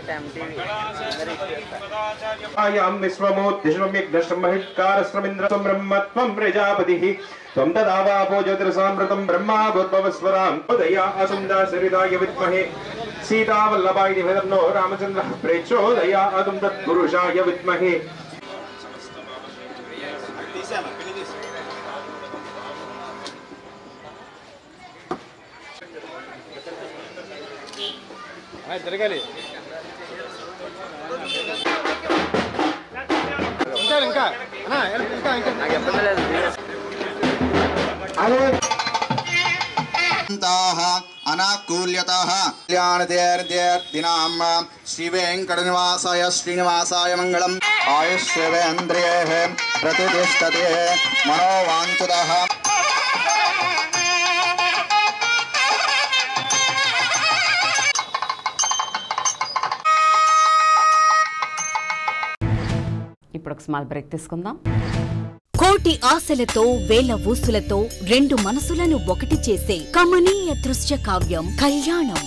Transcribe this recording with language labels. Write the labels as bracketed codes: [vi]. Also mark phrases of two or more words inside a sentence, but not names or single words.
[sa] आयां विश्वमोद्दिश्वं यज्ञश्रमहित्कारश्रमिन्द्रत्वं ब्रह्मत्वं प्रजापतिः त्वं तदावापो ज्योतिरसामृतं ब्रह्मा भूर्भुवस्वरां उदया असुन्दरसरिताय विद्महे सीतावल्लभाय धीमहि रामचन्द्रः प्रचोदयात् तत्पुरुषाय विद्महे [te] జరగాలి ఇంకా [sa] अनाकूल्यतः कल्याणदेर्देर्दिनां श्रीवेङ्कटनिवासाय श्रीनिवासाय मङ्गलम् आयुष्यवेन्द्रियः प्रतिष्ठते मनोवाञ्छितः [te] ఇప్పుడు ఒక [en] small break [te] తీసుకుందాం. కోటి ఆశలతో వేల ఊసులతో రెండు మనసులను ఒకటి చేసే కమనీయ దృశ్య కావ్యం కళ్యాణం.